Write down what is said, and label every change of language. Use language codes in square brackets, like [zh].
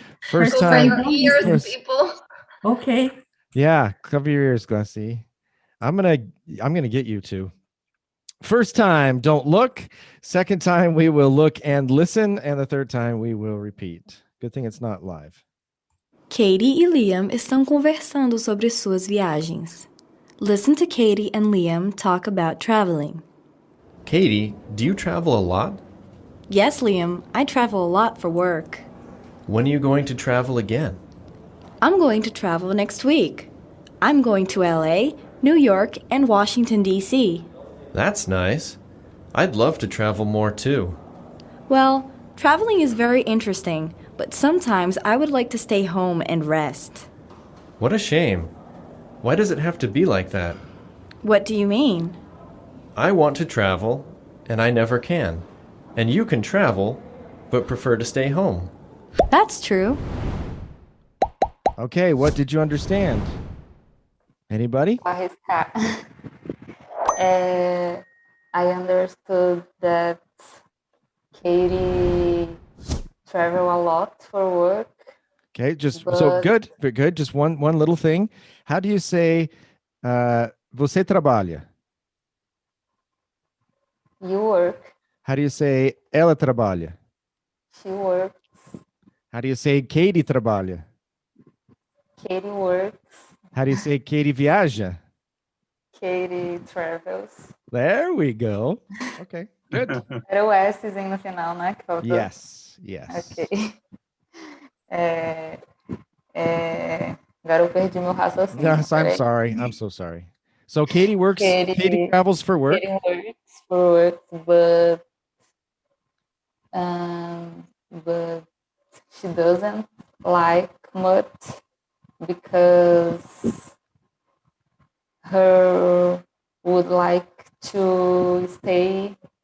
[en] First First time. time, Your don't ears, listen. people. Okay. Yeah, cover your ears, Glassy. I'm gonna get you to. First time, don't look. Second time, we will look and listen, and the third time, we will repeat. Good thing it's not live. [pt] Katie e Liam estão conversando sobre suas viagens. [en] Listen to Katie and Liam talk about traveling. Katie, do you travel a lot? Yes, Liam, I travel a lot for work. When are you going to travel again? I'm going to travel next week. I'm going to LA, New York, and Washington, D.C. That's nice. I'd love to travel more too. Well, traveling is very interesting, but sometimes I would like to stay home and rest. What a shame. Why does it have to be like that? What do you mean? I want to travel, and I never can. And you can travel, but prefer to stay home. That's true. Okay, what did you understand? Anybody? [pt] Arriscar. [en] I understood that Katie travel a lot for work. Okay, so good, very good. Just one little thing. How do you say [pt] você trabalha? [en] You work. How do you say [pt] ela trabalha? [en] She works. How do you say Katie [pt] trabalha? [en] Katie works. How do you say Katie [pt] viaja? [en] Katie travels. There we go. Okay, good. [pt] Era o Szinho no final, né? Que faltou. [en] Yes. Ok. [pt] Agora eu perdi meu raciocínio. [en] Yes, I'm [pt] peraí. [en] sorry. I'm so sorry. So Katie works. Katie travels for work. Katie works for work, but she doesn't like much because her would like to stay.